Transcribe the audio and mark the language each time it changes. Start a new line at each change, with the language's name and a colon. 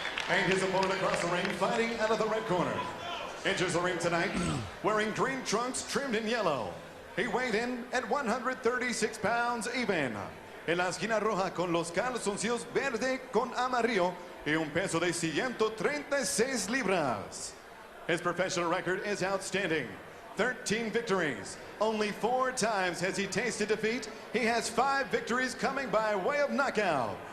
English: And his opponent across the ring, fighting out of the red corner. Enters the ring tonight wearing green trunks trimmed in yellow. He weighed in at 136 pounds even.
Spanish: En la esquina roja con los calzoncillos verde con amarillo y un peso de 136 libras.
English: His professional record is outstanding. 13 victories. Only 4 times has he tasted defeat. He has 5 victories coming by way of knockout.